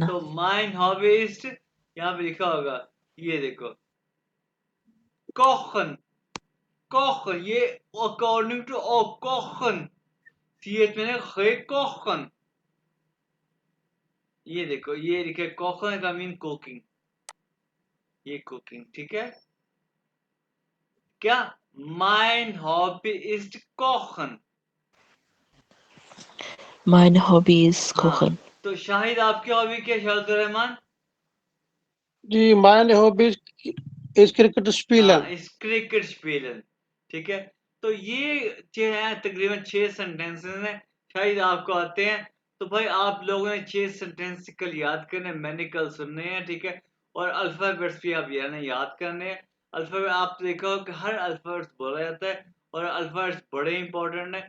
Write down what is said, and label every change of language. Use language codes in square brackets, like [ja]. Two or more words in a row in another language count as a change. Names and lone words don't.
[hi] तो [de] meine Hobby ist, [hi] यहाँ पे लिखा होगा, ये देखो, कोखन, कोखन, ये [en] according to [hi] ओ कोखन, सीएच में खे कोखन, ये देखो, ये लिखे कोखन का मीन कुकिंग, ये कुकिंग, ठीक है। [de] क्या? meine Hobby ist kochen. Meine Hobby ist [hi] हाँ, [de] kochen. [hi] तो शाहिद आपकी हॉबी क्या है, शाहिद रहमान? [de] जी meine Hobby is cricket spielen. [hi] हाँ, [de] ist cricket spielen, [hi] ठीक है। तो ये जो है तकरीबन 6 सेंटेंसेस हैं, शायद आपको आते हैं। तो भाई आप लोगों ने 6 सेंटेंस कल याद करने, मैंने कल सुनने हैं, ठीक है। और अल्फाबेट्स भी आप याद करने हैं। अल्फाबेट आप देखो कि हर अल्फाबेट्स बोला जाता है और अल्फाबेट्स बड़े इंपॉर्टेंट है।